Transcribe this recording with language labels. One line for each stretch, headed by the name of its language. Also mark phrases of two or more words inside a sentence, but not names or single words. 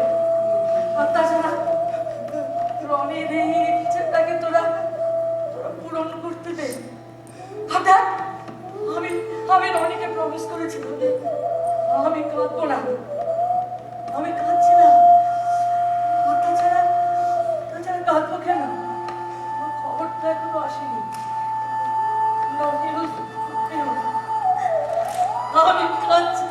Bangla: আর তাছাড়া রনির এই ইচ্ছেটাকে তোরা পূরণ করতে দে। হঠাৎ আমি রনিকে প্রমিস করেছিলাম যে আমি কাঁদবো না। আমি কাঁদছি না। আর তাছাড়া কাঁদবো কেন? আমার খবরটা এখনো আসেনি।
English: No news, no news.
Bangla: আমি কাঁদছি